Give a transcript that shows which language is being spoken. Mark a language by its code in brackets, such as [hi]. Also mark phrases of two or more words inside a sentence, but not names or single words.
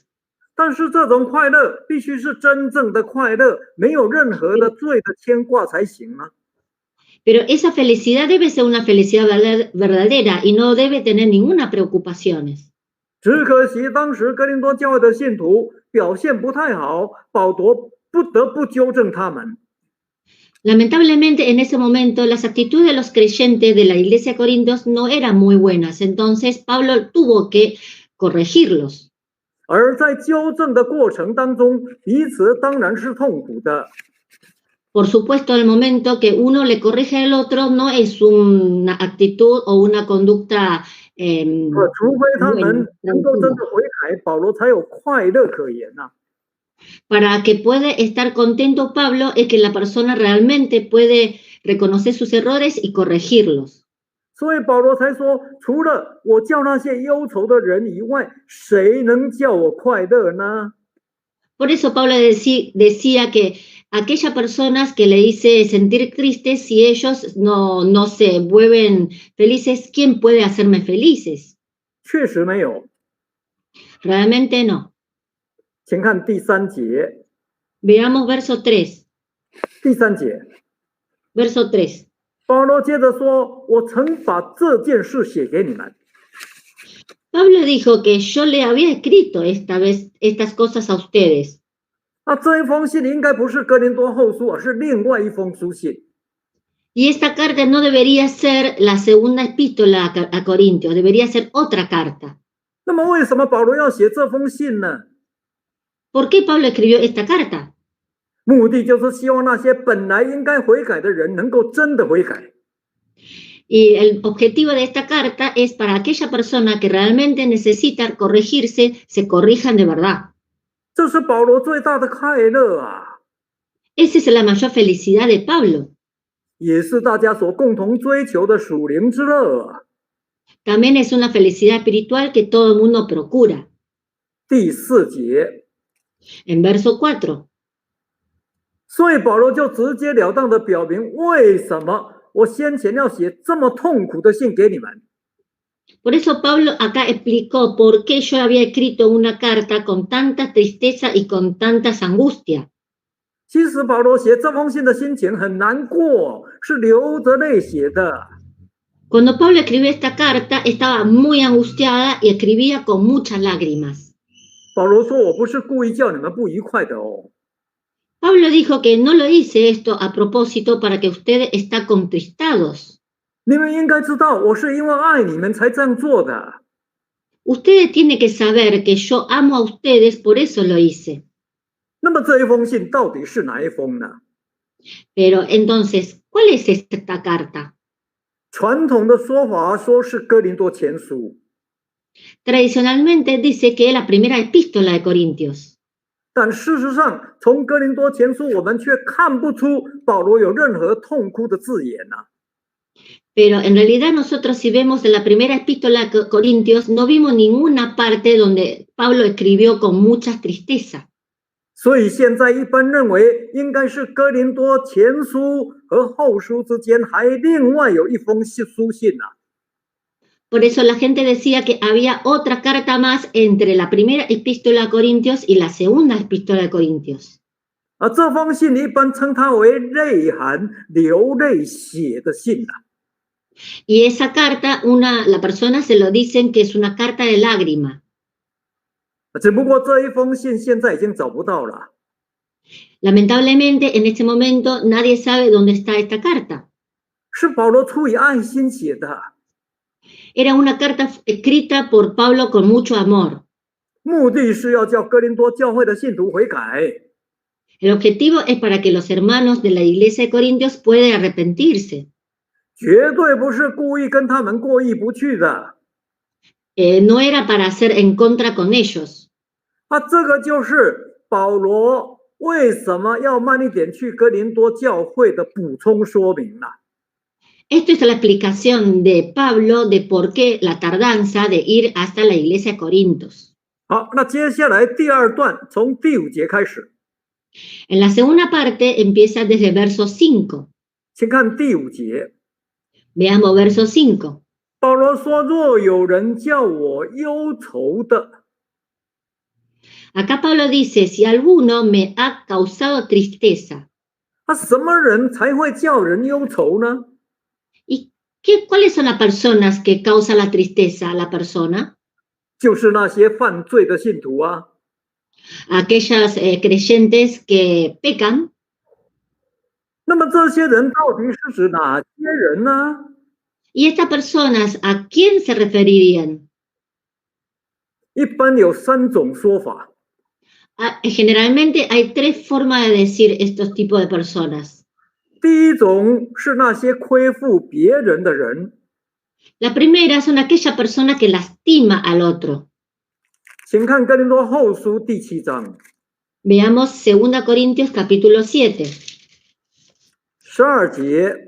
[zh] 但是这种快乐必须是真正的快乐，没有任何的罪的牵挂才行啊。 [es] Pero esa felicidad debe ser una felicidad verdadera y no debe tener ninguna preocupaciones. [zh] 只可惜当时哥林多教会的信徒表现不太好，保罗不得不纠正他们。 [es] Lamentablemente, en ese momento, las actitudes de los creyentes de la iglesia de Corintios no eran muy buenas. Entonces, Pablo tuvo que corregirlos. [zh] 而在纠正的过程当中，彼此当然是痛苦的。 [es] Por supuesto, el momento que uno le corrige al otro no es una actitud o una conducta [zh] 除非他们能够真的悔改，保罗才有快乐可言呐、啊。 [es] Para que pueda estar contento Pablo es que la persona realmente puede reconocer sus errores y corregirlos. [zh] 所以保罗才说，除了我叫那些忧愁的人以外，谁能叫我快乐呢？ [es] Por eso Pablo decía que aquellas personas que le hice sentir tristes, si ellos no se vuelven felices, ¿quién puede hacerme felices? [zh] 确实没有。 [es] Realmente no. [zh] 请看第三节。 [es] Veamos verso 3. [zh] 第三节。 [es] Verso 3. [zh] 保罗接着说：“我曾把这件事写给你们。” [es] Pablo dijo que yo le había escrito esta vez estas cosas a ustedes. [zh] 那这一封信应该不是哥林多后书，而是另外一封书信。 [es] Y esta carta no debería ser la segunda epístola a Corintios, debería ser otra carta. [zh] 那么为什么保罗要写这封信呢？ [es] ¿Por qué Pablo escribió esta carta? [zh] 目的就是希望那些本来应该悔改的人能够真的悔改。 [es] Y el objetivo de esta carta es para aquella persona que realmente necesita corregirse, se corrijan de verdad. [zh] 这是保罗最大的快乐啊！ [es] Esa es la mayor felicidad de Pablo. [zh] 也是大家所共同追求的属灵之乐啊！ [es] También es una felicidad espiritual que todo el mundo procura. [zh] 第4节， [es] En verso 4. [zh] 所以保罗就直截了当的表明，为什么我先前要写这么痛苦的信给你们。 [es] Por eso Pablo acá explicó por qué yo había escrito una carta con tanta tristeza y con tantas angustias. [zh] 其实保罗写这封信的心情很难过，是流着泪写的。 [es] Cuando Pablo escribió esta carta, estaba muy angustiada y escribía con muchas lágrimas. [zh] 保罗说：“我不是故意叫你们不愉快的哦。” [es] Pablo dijo que no lo hice esto a propósito para que ustedes estén contristados. [zh] 你们应该知道，我是因为爱你们才这样做的。 [es] Ustedes tienen que saber que yo amo a ustedes, por eso lo hice. [zh] 那么这一封信到底是哪一封呢？ [es] Pero entonces, ¿cuál es esta carta? [zh] 传统的说法说是哥林多前书， [es] Tradicionalmente dice que es la primera epístola de Corintios. [zh] 但事实上，从哥林多前书我们却看不出保罗有任何痛哭的字眼啊。 [es] Pero en realidad nosotros si vemos en la primera epístola de Corintios no vimos ninguna parte donde Pablo escribió con mucha tristeza. [zh] 所以现在一般认为应该是哥林多前书和后书之间还另外有一封书信啊。 [es] Por eso la gente decía que había otra carta más entre la primera epístola a Corintios y la segunda epístola de Corintios. [zh] 这封信一般称它为泪含流泪写的信啊。 [es] Y esa carta, la persona se lo dicen que es una carta de lágrima. [zh] 只不过这一封信现在已经找不到了。 [es] Lamentablemente, en este momento nadie sabe dónde está esta carta. [zh] 是保罗出于爱心写的。 [es] Era una carta escrita por Pablo con mucho amor. [zh] 目的是要叫哥林多教会的信徒悔改。 [es] El objetivo es para que los hermanos de la iglesia de Corintios puedan arrepentirse. [zh] 绝对不是故意跟他们过意不去的。 [es] No era para hacer en contra con ellos. [zh] 这个就是保罗为什么要慢一点去哥林多教会的补充说明了。 [es] Esto es la explicación de Pablo de por qué la tardanza de ir hasta la iglesia de Corintios. [zh] 好，那接下来第二段从第5节开始。 [es] En la segunda parte empieza desde verso 5. [zh] 请看第5节。 [es] Veamos verso 5. [zh] 保罗说：“若有人叫我忧愁的， [es] Acá Pablo dice, si alguno me ha causado tristeza. [zh] 什么人才会叫人忧愁呢？ [es] ¿Y cuáles son las personas que causan la tristeza a la persona? [zh] 就是那些犯罪的信徒啊。 [es] Aquellas creyentes que pecan. [zh] 那么这些人到底是指哪些人呢？ [es] ¿Y estas personas a quién se referirían? [zh] 一般有3种说法。 [es] Generalmente hay 3 formas de decir estos tipos de personas. [zh] 第一种是那些亏负别人的人。 [es] La primera son aquella persona que lastima al otro. [zh] 请看哥林多后书第7章。 [es] Veamos 2 Corintios capítulo 7. [zh] 12 节。